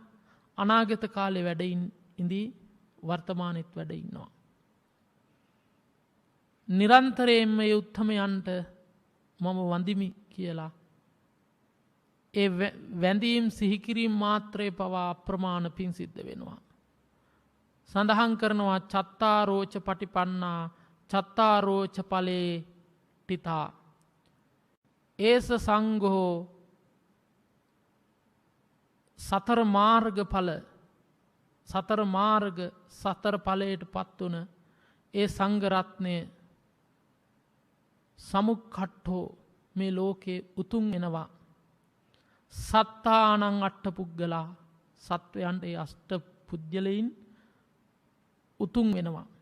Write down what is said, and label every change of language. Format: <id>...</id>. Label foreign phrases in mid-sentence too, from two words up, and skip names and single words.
<si>අනාගත කාලේ වැඩ ඉඳී වර්තමානෙත් වැඩ ඉන්නවා. නිරන්තරයෙන්ම මේ උත්තමයන්ට මම වඳිමි කියලා ඒ වැඳීම් සිහිකිරීම මාත්‍රේ පවා අප්‍රමාණ පින් සිද්ධ වෙනවා. සඳහන් කරනවා</si> <pi>චත්තාරෝච පටිපන්නා චත්තාරෝච ඵලේ ටිතා ඒස සංඝෝ</pi> <si>සතර මාර්ග ඵල සතර මාර්ග සතර ඵලයට පත් වුණ ඒ සංඝ රත්නය සමුක්ඛට්ඨෝ මේ ලෝකේ උතුම් වෙනවා.</si> <pi>සත්තානං අට්ඨ</pi> <si>පුද්ගලා සත්වයන්ට ඒ අෂ්ට පුද්ගලයින් උතුම් වෙනවා.</si>